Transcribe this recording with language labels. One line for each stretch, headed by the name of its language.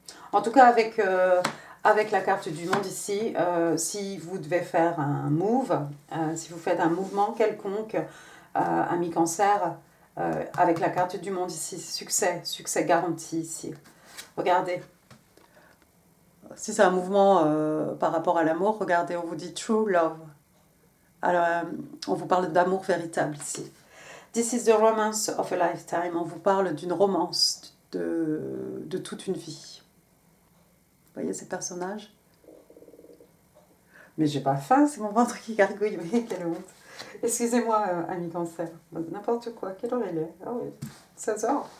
French: En tout cas, avec la carte du monde ici, si vous devez faire un move, si vous faites un mouvement quelconque, ami cancer, avec la carte du monde ici, succès garanti ici. Regardez. Si c'est un mouvement par rapport à l'amour, regardez, on vous dit
English: true love.
French: Alors, on vous parle d'amour véritable ici.
English: This is the romance of a lifetime.
French: On vous parle d'une romance de toute une vie. Vous voyez ces personnages? Mais j'ai pas faim, c'est mon ventre qui gargouille. Mais quelle honte. Excusez-moi, ami cancer. N'importe quoi. Quelle heure il est? Ah oui, 16h.